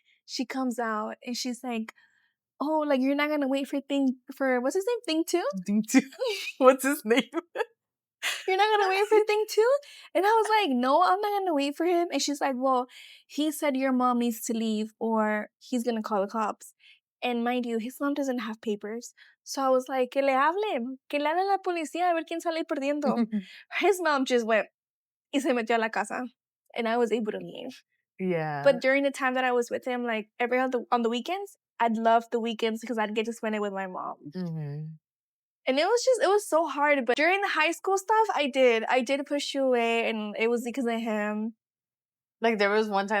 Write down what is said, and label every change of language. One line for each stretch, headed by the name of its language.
English: She comes out and she's like, "Oh, like you're not gonna wait for what's his name? Thing two? Thing two. What's his name? You're not gonna wait for thing two?" And I was like, "No, I'm not gonna wait for him." And she's like, "Well, he said your mom needs to leave or he's gonna call the cops." And mind you, his mom doesn't have papers. So I was like,
Spanish: que le hable a la policía a ver quién sale perdiendo.
English: His mom just went
Spanish: y se metió a la casa.
English: And I was able to leave. Yeah. But during the time that I was with him, like every on the weekends, I'd love the weekends because I'd get to spend it with my mom. Mhm. And it was so hard. But during the high school stuff, I did push you away, and it was because of him. Like, there was one time,